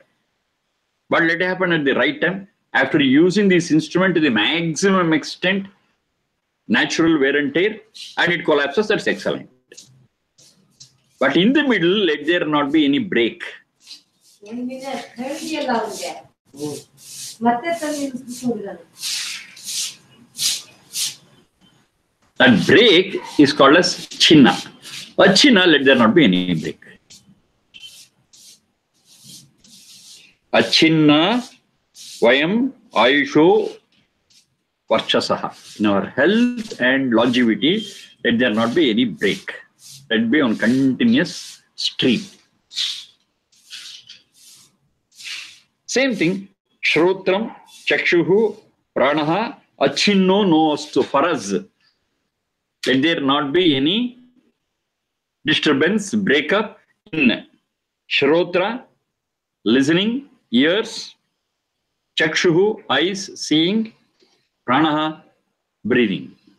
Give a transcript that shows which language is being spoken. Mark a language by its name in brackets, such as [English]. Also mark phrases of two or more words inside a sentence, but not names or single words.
[English] But let it happen at the right time. After using this instrument to the maximum extent, natural wear and tear, and it collapses, that's excellent. But in the middle, let there not be any break. That break is called as chinna. A chinna, let there not be any break. [Sanskrit] अ छिन्ना वयम् आयुषो वर्चसः. [English] In our health and longevity, let there not be any break. Let it be on continuous stream. Same thing. [Sanskrit] श्रोत्रं, चक्षुः, प्राणः, अच्छिन्नो नो अस्तु. [English] For us, let there not be any disturbance, breakup in shrotra, listening, ears, chakshuhu, eyes, seeing, pranaha, breathing.